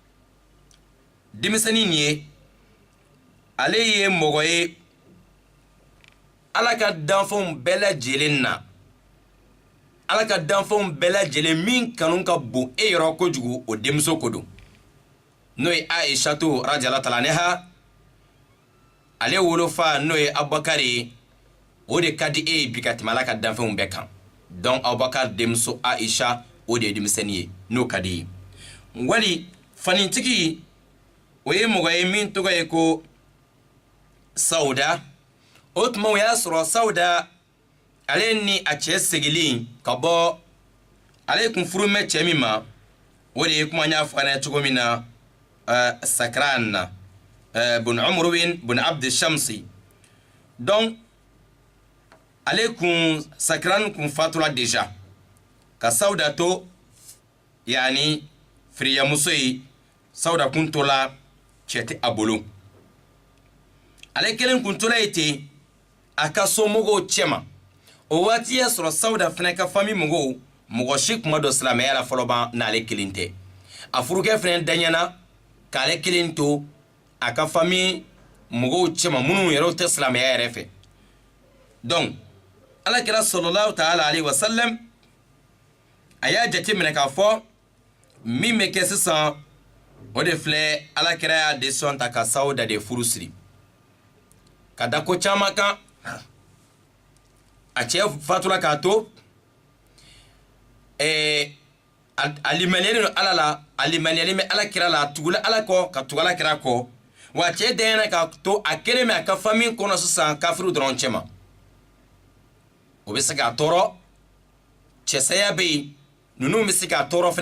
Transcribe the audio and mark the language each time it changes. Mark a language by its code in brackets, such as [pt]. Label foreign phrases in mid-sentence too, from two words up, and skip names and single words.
[bm] denmisɛnni ye ale ye mɔgɔ ye ala ka danfɛnw bɛɛ lajɛlen na ala ka danfɛnw bɛɛ lajɛlen min kanu ka bon e yɔrɔ kojugu o denmuso ko don n'o ye aishatu [ar] رضي الله تعالى عنها [bm] ale wolofa n'o ye abubakar ye o de ka di e ye bi ka tɛmɛ ala ka danfɛnw bɛɛ kan donc abubakar denmuso aisha o de ye denmisɛnnin ye n'o ka di ye wali fanintigi o ye mɔgɔ ye min tɔgɔ ye ko sauda o tuma o y'a sɔrɔ sauda ale ni a cɛ segilen ka bɔ ale kun furu mɛ cɛ min ma o de ye kuma y'a fɔ ne cogo min na sakran na bun umruwin bun abd shamsi donc ale kun sakran kun fatura deja ka sauda to yani firiya muso ye sauda kun tola cɛ tɛ a bolo ale kelen kun tola ye ten a ka somɔgɔw cɛma o waati y'a sɔrɔ sauda fana ka fami mɔgɔw mɔgɔ si kuma dɔ silamɛya la fɔlɔ ban n'ale kelen tɛ a furukɛ fana daɲɛna k'ale kelen to a ka fami mɔgɔw cɛma minnu yɛrɛ tɛ silamɛya yɛrɛ fɛ donc alakira [ar] صلى الله تعالى عليه وسلم [bm] a y'a jate minɛ k'a fɔ min bɛ kɛ sisan o de filɛ alakira y'a décision ta ka sauda de furu siri ka da ko caman kan a cɛ fatura k'a to a limaniyalen don ala la a limaniyalen bɛ ala kira la a tugula ala kɔ ka tugu ala kira kɔ wa a cɛ dɛɲɛna k'a to a kelen bɛ a ka fami kɔnɔ sisan kafiru dɔrɔn cɛ ma o bɛ se k'a tɔɔrɔ cɛsaya bɛ yen ninnu bɛ se k'a tɔɔrɔ fana